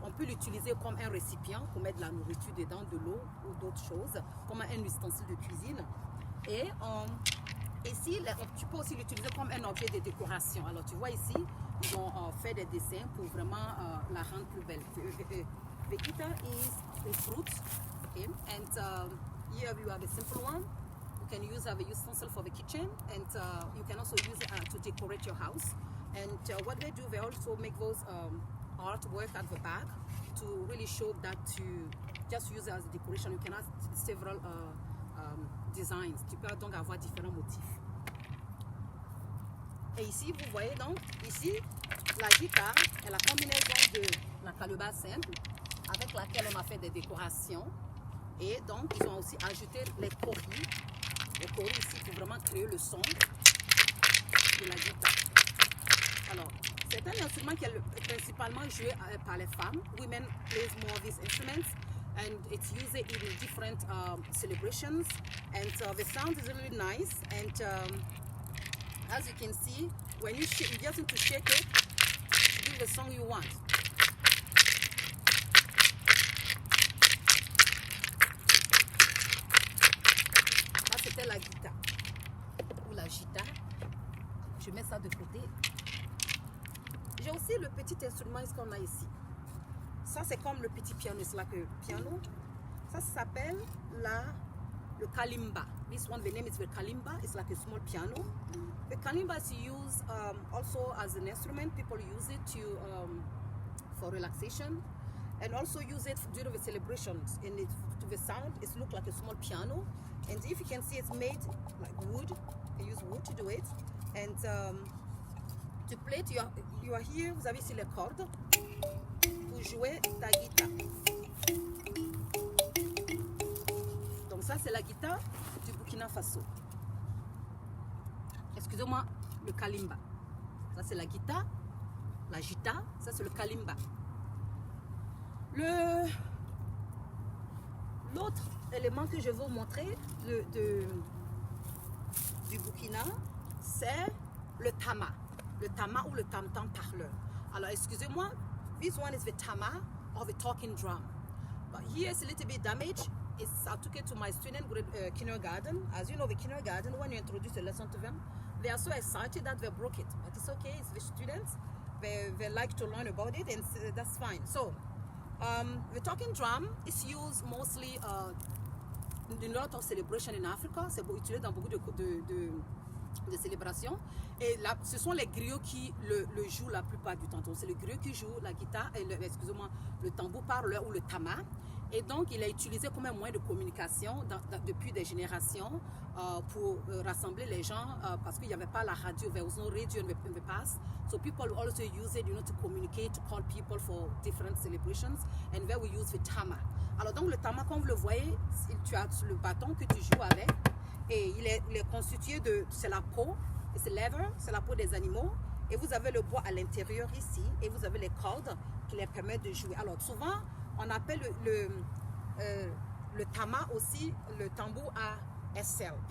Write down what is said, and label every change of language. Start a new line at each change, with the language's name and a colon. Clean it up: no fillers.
French: On peut l'utiliser comme un récipient pour mettre de la nourriture dedans, de l'eau ou d'autres choses, comme un ustensile de cuisine. Et ici, tu peux aussi l'utiliser comme un objet de décoration. Alors, tu vois ici, ils ont fait des dessins pour vraiment la rendre plus belle.
English: The guitar is a fruit, okay? And here you have a simple one. You can use as a utensil for the kitchen, and you can also use it to decorate your house. And what they do, they also make those artwork at the back to really show that to just use it as a decoration. You can have several designs.
French: Tu peux donc avoir différents motifs. Et ici, vous voyez donc, ici, la guitare est la combinaison de la calebasse simple avec laquelle on a fait des décorations. Et donc, ils ont aussi ajouté les coris. Les coris ici pour vraiment créer le son de la guitare. Alors, c'est un instrument qui est principalement joué par les femmes.
English: Women play more of these instruments. And it's used in different celebrations. And the sound is really nice. And as you can see, when you just need to shake it to give the song you want.
French: Là, c'était la guitare ou la gita. Je mets ça de côté. J'ai aussi le petit instrument qu'on a ici. Ça, c'est comme le petit piano. C'est là que le piano. Ça s'appelle le kalimba.
English: This one, the name is the kalimba. It's like a small piano. The kalimba is used also as an instrument. People use it for relaxation, and also use it during the celebrations. And to the sound, it looks like a small piano. And if you can see, it's made like wood. They use wood to do it. And to play it, you are here.
French: Vous avez ici les cordes pour jouer ta guitare. Donc ça, c'est la guitare du Burkina Faso. Excusez-moi, le kalimba. Ça, c'est la guitare la gita, ça c'est le kalimba. L'autre élément que je veux vous montrer du Burkina, c'est le tama. Le tama ou le tam-tam parleur. Alors, excusez-moi,
English: this one is the tama or the talking drum. But here it's a little bit damaged. I took it to my student kindergarten. As you know, the kindergarten, when you introduce a lesson to them, they are so excited that they broke it. But it's okay, it's the students. They like to learn about it, and that's fine. So, the talking drum is used mostly in a lot of celebration in Africa.
French: C'est utilisé dans beaucoup de célébrations. Et là, ce sont les griots qui le jouent la plupart du temps. Donc, c'est le griot qui joue la guitare, le tambour parleur ou le tama. Et donc, il est utilisé comme un moyen de communication depuis des générations pour rassembler les gens parce qu'il n'y avait pas la radio.
English: There was no radio in the past. So people also use it, to communicate, to call people for different celebrations. And there we use the tama.
French: Alors donc, le tama, comme vous le voyez, tu as le bâton que tu joues avec. Et il est constitué c'est la peau, c'est leather, c'est la peau des animaux. Et vous avez le bois à l'intérieur ici. Et vous avez les cordes qui les permettent de jouer. Alors souvent, on appelle le tama aussi le tambour à SL.